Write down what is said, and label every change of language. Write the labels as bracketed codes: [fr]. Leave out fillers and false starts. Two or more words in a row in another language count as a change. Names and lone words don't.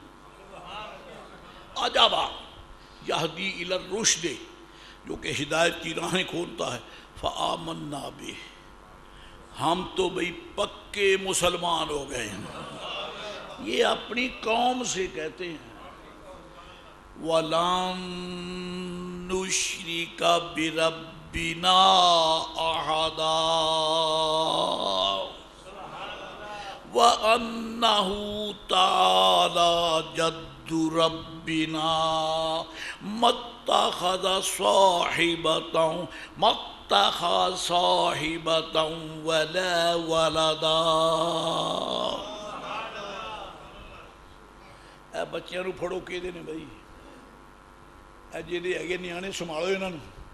[ar] عجبا یہدی الی الرشد، [ur] جو کہ ہدایت کی راہیں کھولتا ہے. [ar] فآمنا بہ، [ur] ہم تو بھئی پکے مسلمان ہو گئے ہیں. یہ اپنی قوم سے کہتے ہیں. [ar] وَلَن نُشْرِكَ بِرَبِّنَا أَحَدًا وَأَنَّهُ تَعَالَى جَدُّ رَبِّنَا مَا اتَّخَذَ صَاحِبَةً وَلَا وَلَدًا. [pa] اے بچیاں نو پھڑو کہ دینے بھائی، اے جیدے اگے نیانے سنبھالو انہاں نو.